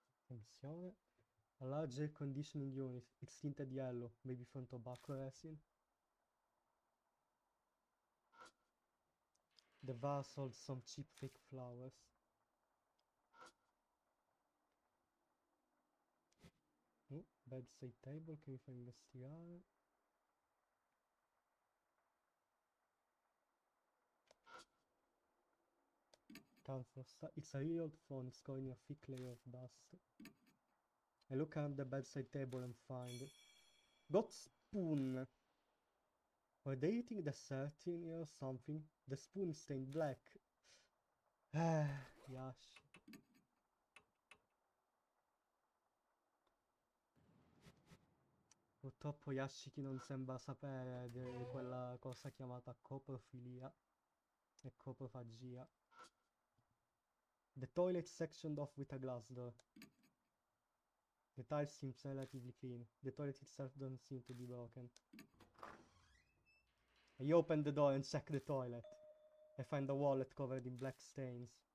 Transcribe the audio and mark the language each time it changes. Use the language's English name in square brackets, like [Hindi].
[Italian] Attenzione. [English] A large air conditioning unit. It's tinted yellow, maybe from tobacco resin. The vase holds some cheap fake flowers. Bedside table, [Italian] che mi fa investigare. [English] It's a really old phone, it's covered in a thick layer of dust. I look at the bedside table and find... Got spoon! Were they eating dessert in here or something? The spoon is stained black. Yash. [Italian] Purtroppo Yashiki non sembra sapere di quella cosa chiamata coprofilia e coprofagia. [English] The toilet sectioned off with a glass door. The tile seems relatively clean. The toilet itself doesn't seem to be broken. I open the door and check the toilet. I find a wallet covered in black stains.